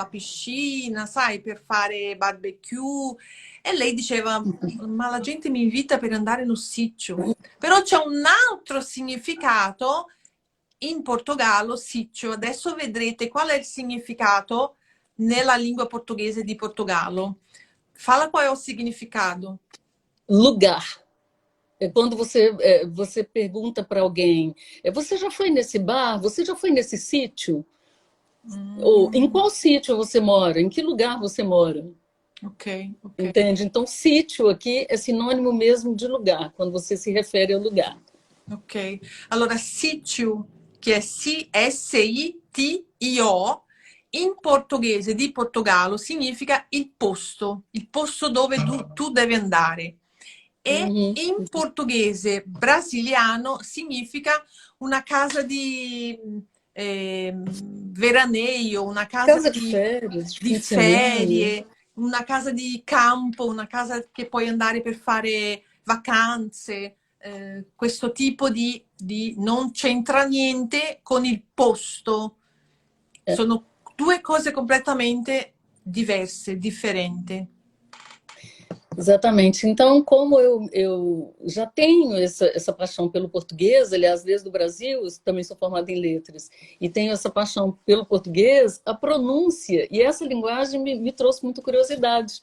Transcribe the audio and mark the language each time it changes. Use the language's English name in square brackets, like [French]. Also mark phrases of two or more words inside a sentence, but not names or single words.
[Italian] la piscina, sai, per fare barbecue. E lei diceva, ma la gente mi invita per andare in un sitio. Però c'è un altro significato in Portogallo, sitio. Adesso vedrete qual è il significato nella lingua portoghese di Portogallo. [Portuguese] Fala qual é o significado. Lugar. É quando você pergunta para alguém, você já foi nesse bar? Você já foi nesse sítio? Ou em qual sítio você mora? Em que lugar você mora? Ok, ok. Entende? Então, sítio aqui é sinônimo mesmo de lugar, quando você se refere ao lugar. Ok. [Italian] Allora, sitio, che è S-I-T-I-O, in portoghese di Portogallo significa il posto dove tu devi andare. E Uhum. in portoghese brasiliano significa una casa di veraneio, una casa [Portuguese] Casa de férias, de [Italian] di [Portuguese] fim de semana. [Italian] ferie, una casa di campo, una casa che puoi andare per fare vacanze. Questo tipo di non c'entra niente con il posto. Sono 2 cose completamente diverse, differenti. [Portuguese] Exatamente. Então, como eu já tenho essa paixão pelo português, aliás, desde o Brasil, eu também sou formada em letras, e tenho essa paixão pelo português, a pronúncia e essa linguagem me trouxe muita curiosidade.